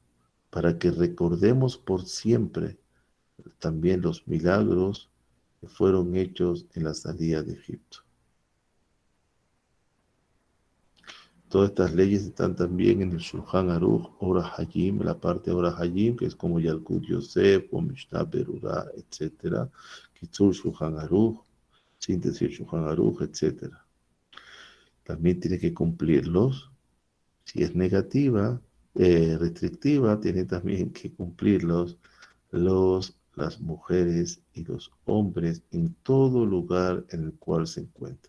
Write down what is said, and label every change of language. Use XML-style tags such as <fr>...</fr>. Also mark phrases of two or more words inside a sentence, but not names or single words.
<es>Para que recordemos por siempre también los milagros que fueron hechos en la salida de Egipto. Todas estas leyes están también en el Shulchan Aruch, Orah Hayim, la parte de Orah Hayim, que es como Yalkut Yosef o Mishnah Berurah, etc. Kitzur Shulchan Aruch, síntesis Shulchan Aruch, etc. También tiene que cumplirlos. Si es negativa, restrictiva, tiene también que cumplirlos las mujeres y los hombres en todo lugar en el cual se encuentra.</es>